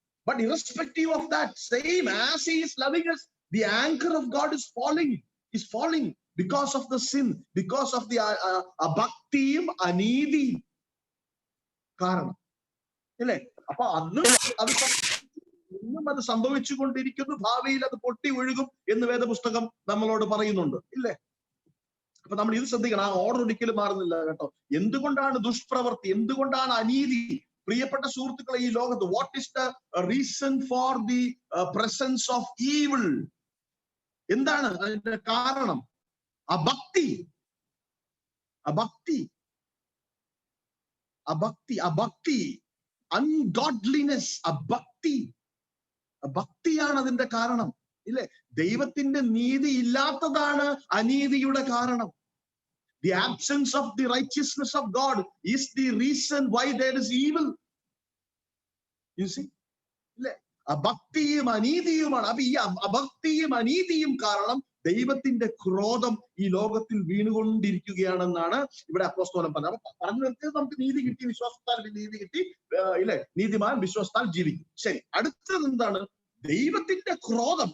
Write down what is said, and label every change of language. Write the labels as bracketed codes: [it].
[en] But irrespective of that, same as he is loving us, the anchor of God is falling because of the sin, because of the [ml] abhaktiyum anidiyum കാരണം. ഇല്ലേ? അപ്പൊ അന്ന് അത് ഇന്നും അത് സംഭവിച്ചുകൊണ്ടിരിക്കുന്നു, ഭാവിയിൽ അത് പൊട്ടി ഒഴുകും എന്ന് വേദപുസ്തകം നമ്മളോട് പറയുന്നുണ്ട്, ഇല്ലേ? അപ്പൊ നമ്മൾ ഇത് ശ്രദ്ധിക്കണം, ആ ഓർഡർ ഒരിക്കലും മാറുന്നില്ല കേട്ടോ. എന്തുകൊണ്ടാണ് ദുഷ്പ്രവൃത്തി, എന്തുകൊണ്ടാണ് അനീതി? പ്രിയപ്പെട്ട സുഹൃത്തുക്കളെ, ഈ ലോകത്ത് [en] What is the reason for the presence of evil? [ml] എന്താണ് അതിന്റെ കാരണം? അഭക്തി, അഭക്തി, അഭക്തി, അഭക്തി, അൺഗോഡ്ലിനെസ്, അഭക്തി, ഭക്തിയാണ് അതിന്റെ കാരണം, ഇല്ലേ? ദൈവത്തിന്റെ നീതി ഇല്ലാത്തതാണ് അനീതിയുടെ കാരണം. [en] The absence of the righteousness of God is the reason why there is evil. You see? [ml] ഇല്ലേ? അഭക്തിയും അനീതിയുമാണ്. അപ്പൊ ഈ അഭക്തിയും അനീതിയും കാരണം ദൈവത്തിന്റെ ക്രോധം ഈ ലോകത്തിൽ വീണുകൊണ്ടിരിക്കുകയാണെന്നാണ് ഇവിടെ അപ്പോസ്തലൻ പറഞ്ഞത്. അപ്പൊ പറഞ്ഞു നിർത്തിയത് നമുക്ക് നീതി കിട്ടി, വിശ്വാസത്താൽ നീതി കിട്ടി, ഇല്ലേ? നീതിമാൻ വിശ്വാസത്താൽ ജീവിക്കും. ശരി, അടുത്തത് എന്താണ്? ദൈവത്തിന്റെ ക്രോധം.